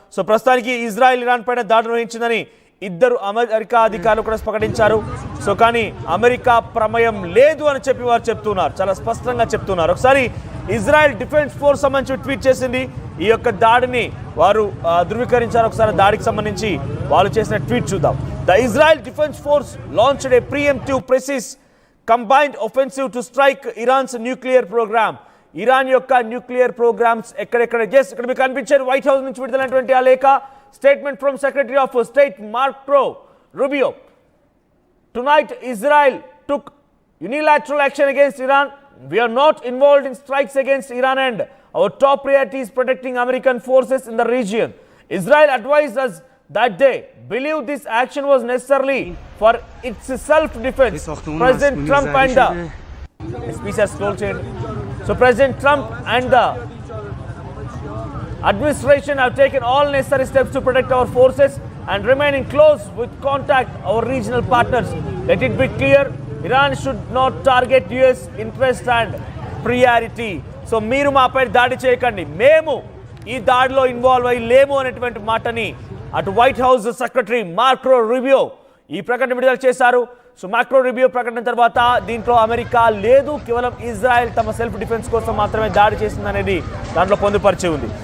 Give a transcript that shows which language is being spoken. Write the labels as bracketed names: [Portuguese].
[Telugu] So ప్రస్తుతానికి Israel Iran పైన దాడి నిర్వహించిందని ఇద్దరు అమెరికా అధికారులు కూడా ప్రకటించారు. సో కానీ అమెరికా ప్రమేయం లేదు అని చెప్పి వారు చెప్తున్నారు, చాలా స్పష్టంగా చెప్తున్నారు. ఒకసారి ఇజ్రాయెల్ డిఫెన్స్ ఫోర్స్ సంబంధించి ట్వీట్ చేసింది. ఈ యొక్క దాడిని వారు ధృవీకరించారు. ఒకసారి దాడికి సంబంధించి వాళ్ళు చేసిన ట్వీట్ చూద్దాం. [English] The Israel Defense Force launched a preemptive precise combined offensive to strike Iran's nuclear program. [Telugu] Iran యొక్క న్యూక్లియర్ ప్రోగ్రామ్స్ ఎక్కడెక్కడ ఇక్కడ మీకు కనిపించారు. వైట్ హౌస్ నుంచి విడుదలైనటువంటి ఆ లేఖ [English] statement from secretary of state [Telugu] Marco Rubio. [English] Tonight Israel took unilateral action against Iran. We are not involved in strikes against Iran and our top priority is protecting American forces in the region. Israel advised us that they believe this action was necessarily for its self-defense. President Trump and the speech has scrolled change. So President Trump and the administration have taken all necessary steps to protect our forces and remain in close with contact our regional partners. Let it be clear, Iran should not target US interest and priority. [Telugu] So మీరు మాపై దాడి చేయకండి, మేము ఈ దాడిలో involve అయ్యి లేము అనేటువంటి మాటని అటు white house secretary Marco Rubio ఈ ప్రకటన విడుదల చేశారు. సో మార్కో రూబియో ప్రకటన తర్వాత దీంట్లో అమెరికా లేదు, కేవలం ఇజ్రాయెల్ తమ సెల్ఫ్ డిఫెన్స్ కోసం మాత్రమే దాడి చేసిందనేది దాంట్లో పొందుపరిచి ఉంది.